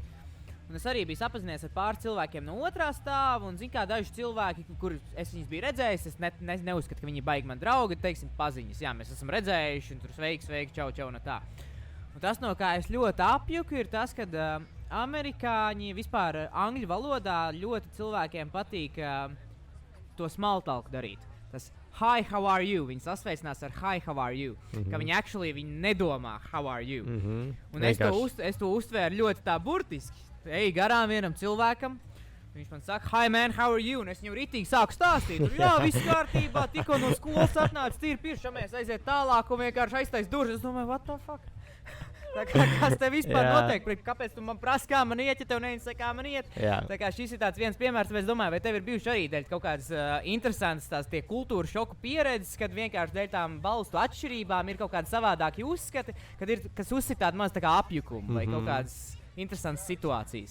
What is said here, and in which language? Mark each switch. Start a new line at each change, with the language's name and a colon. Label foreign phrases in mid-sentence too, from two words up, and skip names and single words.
Latvian: Un es arī biju sapazinies ar pāris cilvēkiem no otrā stāva, un daži cilvēki, kurus es viņus biju redzējis, es neuzskatu, ka viņi baigi man draugi, teiksim, paziņas. Jā, mēs esam redzējuši, un tur sveiki, čau, no tā. Un tas, no kā es ļoti apjuku, ir tas, ka amerikāņi vispār angļu valodā ļoti cilvēkiem patīk to
English: small talk
Latvian: darīt.
English: Tas hi, how are you?
Latvian: Viņi sasveicinās ar
English: hi, how are you?
Latvian: Ka viņi nedomā
English: how are you?
Latvian: Un es to uztvēru ļoti tā burtiski. Ej garām vienam cilvēkam, viņš man saka,
English: hi man, how are you?
Latvian: Un es viņam ritīgi sāku stāstīt. Un, jā, viss kārtībā, tikko no skolas atnāca, tīri piršamies, aiziet tālāk un vienkārši aiztais durvis. Es domāju,
English: what the fuck?
Latvian: Kas te vispār notiek? Kāpēc tu man prasi, kā man iet, ja tev neinteresē, kā man iet? Tā kā šis ir tāds viens piemērs, tāpēc domāju, vai tev ir bijuši arī dēļ kaut kādas interesantas tās tie kultūra šoku pieredzes, kad vienkārši dēļ tām valstu atšķirībām ir kaut kādi savādāki uzskati, kas uzsit tādu maz tā kā apjukumu vai kaut kādas interesantas situācijas.